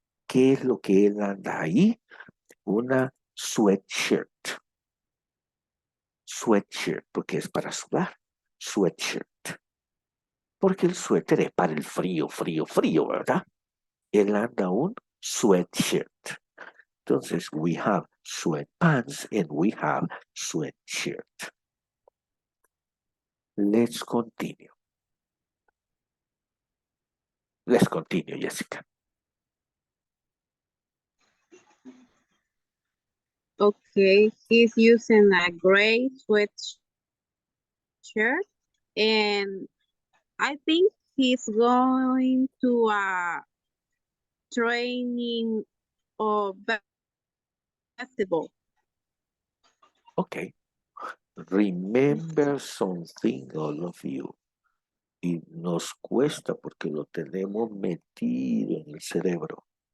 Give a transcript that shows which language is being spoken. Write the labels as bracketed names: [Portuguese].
[Spanish] ¿Qué es lo que él anda ahí? Una sweatshirt. Sweatshirt, porque es para sudar. Sweatshirt. Porque el suéter es para el frío, frío, frío, ¿verdad? Él anda un sweatshirt. Entonces, [English] we have sweatpants and we have sweatshirt. Let's continue. Let's continue, Jessica. Okay, he's using a gray sweatshirt, and I think he's going to a training of basketball. Okay. Remember something, all of you. [Spanish] Y nos cuesta porque lo tenemos metido en el cerebro.